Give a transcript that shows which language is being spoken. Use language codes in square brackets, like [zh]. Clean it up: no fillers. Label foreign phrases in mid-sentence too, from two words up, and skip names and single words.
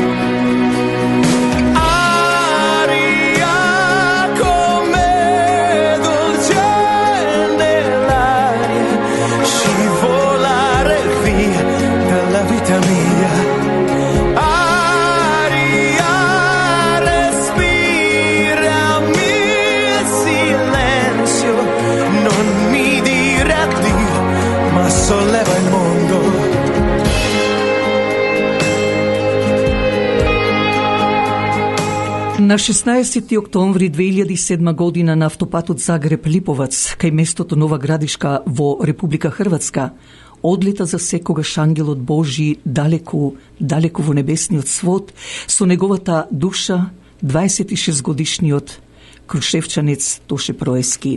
[it] Aria come dolce nell'aria, scivolare via dalla vita mia. Aria, respirami il silenzio, non mi dire addio, ma solleva il mondo. [mk] На 16 октомври 2007 година на автопатот Загреб-Липовац, кај местото Нова Градишка во Република Хрватска, одлета за секогаш ангелот Божи далеку, далеку во небесниот свод, со неговата душа 26-годишниот крушевчанец Тоше Проески.